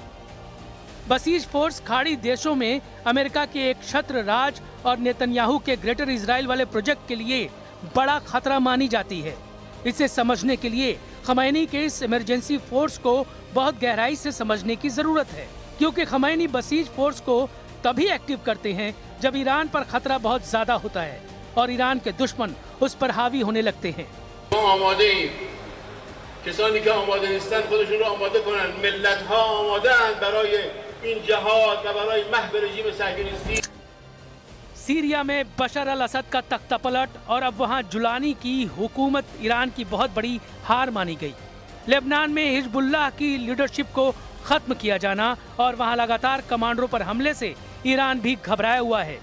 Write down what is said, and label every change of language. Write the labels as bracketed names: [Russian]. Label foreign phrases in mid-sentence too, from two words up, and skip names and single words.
[Hindi] बसीज फोर्स खाड़ी देशों में अमेरिका के एक छत्र राज और नेतन्याहू के ग्रेटर इजराइल वाले प्रोजेक्ट के लिए बड़ा खतरा मानी जाती है। इसे समझने के लिए खमैनी के इस [English] emergency force [Hindi] को बहुत गहराई से समझने की जरूरत है, क्योंकि खमैनी बसीज फोर्स को तभी एक्टिव करते हैं जब ईरान पर खतरा बहुत ज्यादा होता है और ईरान के दुश्मन उस पर हावी होने लगते हैं। [Persian] کسانی که آماده نیستن خودشون رو آماده کنن. ملت‌ها آماده‌اند برای این جهاد و برای محو رژیم صهیونیستی. [Hindi] सीरिया में बशर अल असद का तख्तापलट और अब वहां जुलानी की हुकूमत ईरान की बहुत बड़ी हार मानी गई। लेबनान में हिजबुल्लाह की लीडरशिप को खत्म किया जाना और वहां लगातार कमांडरों पर हमले से ईरान भी घबराया हुआ है।